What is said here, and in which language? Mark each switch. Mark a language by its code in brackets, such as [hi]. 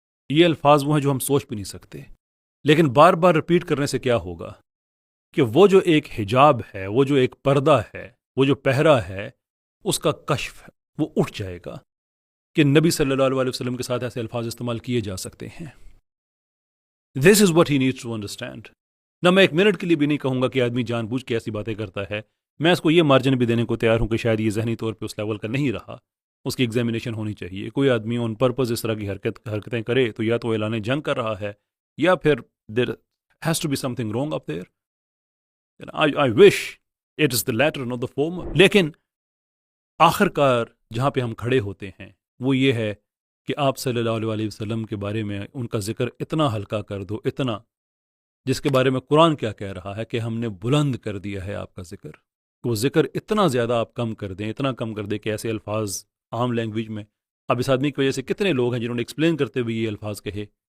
[ur] یہ الفاظ وہ ہیں جو ہم سوچ بھی نہیں سکتے، لیکن بار بار رپیٹ کرنے سے کیا ہوگا کہ وہ جو ایک حجاب ہے، وہ جو ایک پردہ ہے، وہ جو پہرا ہے، اس کا کشف ہے، وہ اٹھ جائے گا کہ نبی صلی اللہ علیہ وسلم کے ساتھ ایسے الفاظ استعمال کیے جا سکتے ہیں. [en] This is what he needs to understand. [ur] نہ میں ایک منٹ کے لیے بھی نہیں کہوں گا کہ آدمی جان بوجھ کے ایسی باتیں کرتا ہے. میں اس کو یہ مارجن بھی دینے کو تیار ہوں کہ شاید یہ ذہنی طور پہ اس لیول کا نہیں رہا، اس کی ایگزامینیشن ہونی چاہیے. کوئی آدمی آن پرپز اس طرح کی حرکتیں کرے تو یا تو اعلان جنگ کر رہا ہے یا پھر [en] there has to be something wrong up there. I wish it is the latter, not the former. [ur] لیکن آخر کار جہاں پہ ہم کھڑے ہوتے ہیں وہ یہ ہے کہ آپ صلی اللہ علیہ وسلم کے بارے میں ان کا ذکر اتنا ہلکا کر دو، اتنا، جس کے بارے میں قرآن کیا کہہ رہا ہے کہ ہم نے بلند کر دیا ہے آپ کا ذکر. کہ وہ ذکر اتنا زیادہ آپ کم کر دیں، اتنا کم کر دیں کہ ایسے الفاظ عام لینگویج میں، اب اس آدمی کی وجہ سے کتنے لوگ ہیں جنہوں نے ایکسپلین کرتے ہوئے یہ الفاظ کہے.